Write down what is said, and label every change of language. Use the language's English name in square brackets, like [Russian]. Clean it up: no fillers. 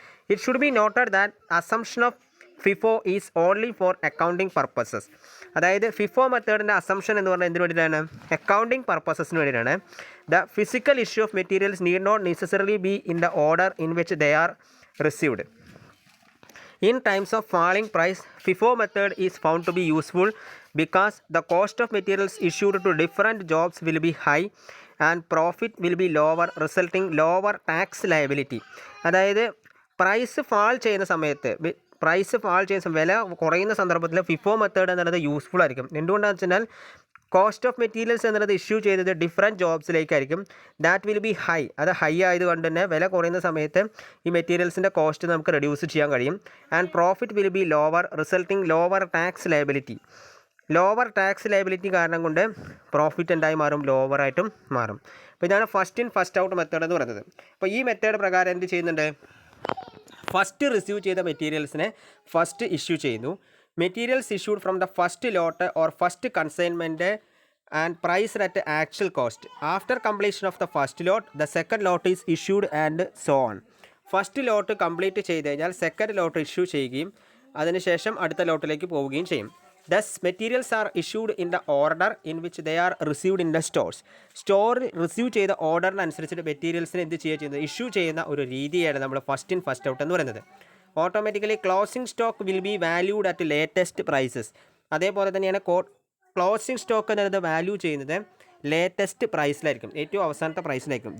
[English] It should be noted that assumption of FIFO is only for accounting purposes. [Malayalam] അതായത് FIFO മെത്തേഡിൻ്റെ assumption എന്ന് പറഞ്ഞാൽ എന്തിനു വേണ്ടിയിട്ടാണ്? അക്കൗണ്ടിങ് പർപ്പസസിന് വേണ്ടിയിട്ടാണ്. [English] The physical issue of materials need not necessarily be in the order in which they are received. In times of falling price, FIFO method is found to be useful because the cost of materials issued to different jobs will be high and profit will be lower, resulting lower tax liability. [Malayalam] അതായത് price fall ചെയ്യുന്ന സമയത്ത് വില കുറയുന്ന സന്ദർഭത്തിൽ FIFO method എന്നുള്ളത് useful ആയിരിക്കും. എന്തുകൊണ്ടാണെന്ന് വെച്ചാൽ കോസ്റ്റ് ഓഫ് മെറ്റീരിയൽസ് എന്നുള്ളത് ഇഷ്യൂ ചെയ്തത് different ജോബ്സിലേക്കായിരിക്കും. [English] That will be high. [Malayalam] അത് ഹൈ ആയതുകൊണ്ട് തന്നെ വില കുറയുന്ന സമയത്ത് ഈ മെറ്റീരിയൽസിൻ്റെ കോസ്റ്റ് നമുക്ക് റെഡ്യൂസ് ചെയ്യാൻ കഴിയും. [English] And profit will be lower, resulting lower tax liability. [Malayalam] Lower tax liability കാരണം കൊണ്ട് പ്രോഫിറ്റ് എന്തായി മാറും? ലോവറായിട്ടും മാറും. അപ്പോൾ ഇതാണ് first in first out method എന്ന് പറയുന്നത്. അപ്പോൾ ഈ മെത്തേഡ് പ്രകാരം എന്ത് ചെയ്യുന്നുണ്ട്? ഫസ്റ്റ് റിസീവ് ചെയ്ത മെറ്റീരിയൽസിനെ ഫസ്റ്റ് ഇഷ്യൂ ചെയ്യുന്നു. [English] Materials issued from the first lot or first consignment and price at actual cost. After completion of the first lot the second lot is issued and so on. [Malayalam] First lot complete ചെയ്ത് കഴിഞ്ഞാൽ second ലോട്ട് issue ചെയ്യുകയും അതിനുശേഷം അടുത്ത ലോട്ടിലേക്ക് പോവുകയും ചെയ്യും. [English] Thus, materials are issued in the order in which they are received in the stores. [Malayalam] സ്റ്റോറിൽ receive ചെയ്ത ഓർഡറിനനുസരിച്ചിട്ട് മെറ്റീരിയൽസിന് എന്ത് ചെയ്യുന്നത്? ഇഷ്യൂ ചെയ്യുന്ന ഒരു രീതിയാണ് നമ്മൾ ഫസ്റ്റ് ഇൻ ഫസ്റ്റ് ഔട്ട് എന്ന് പറയുന്നത്. [English] Automatically closing stock will be valued at latest prices. [Malayalam] അതേപോലെ തന്നെയാണ് ക്ലോസിംഗ് സ്റ്റോക്ക് എന്നത് വാല്യൂ ചെയ്യുന്നത് ലേറ്റസ്റ്റ് പ്രൈസിലായിരിക്കും, ഏറ്റവും അവസാനത്തെ പ്രൈസിലായിരിക്കും.